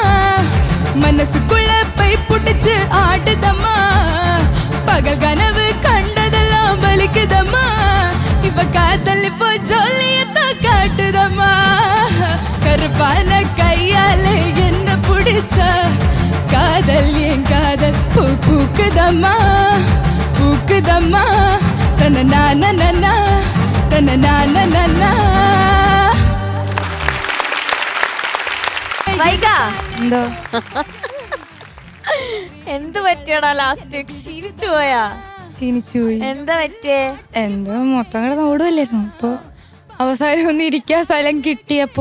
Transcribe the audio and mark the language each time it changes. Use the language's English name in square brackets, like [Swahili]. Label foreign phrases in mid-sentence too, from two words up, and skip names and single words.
[Tamil] மனசுக்குள்ள பை புடிச்சு ஆடுதம்மா பகல் கனவு கண்டதெல்லாம் வலிக்குதம்மா இவ காதல் இப்போ ஜோலியத்தான் காட்டுதம்மா கருப்பான கையாலே என்ன பிடிச்சா காதல் என் காதல் பூ பூக்குதம்மா பூக்குதம்மா தன நானா தன நானா [Malayalam] എന്തോ എന്ത് പറ്റിയടാ ലാസ്റ്റ് ക്ഷീണിച്ചു പോയാ ക്ഷീണിച്ചുപോയി എന്താ പറ്റിയേ എന്തോ മൊത്തം കൂടെ ഓടുവല്ലായിരുന്നു അപ്പൊ അവസാനം ഒന്ന് ഇരിക്കാൻ സ്ഥലം കിട്ടിയപ്പോ